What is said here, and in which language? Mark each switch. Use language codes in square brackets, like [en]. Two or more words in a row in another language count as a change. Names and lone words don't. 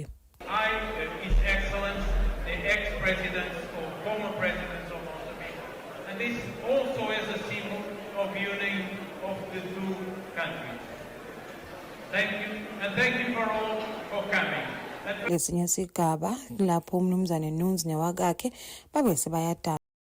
[en] His Excellency, the ex-president or former presidents of Mozambique, and this also is a symbol of unity of the two countries. Thank you, and thank you for all for coming. [ss] Lesinye sigaba lapho umnumzane Nuns newakakhe babe sebayadala.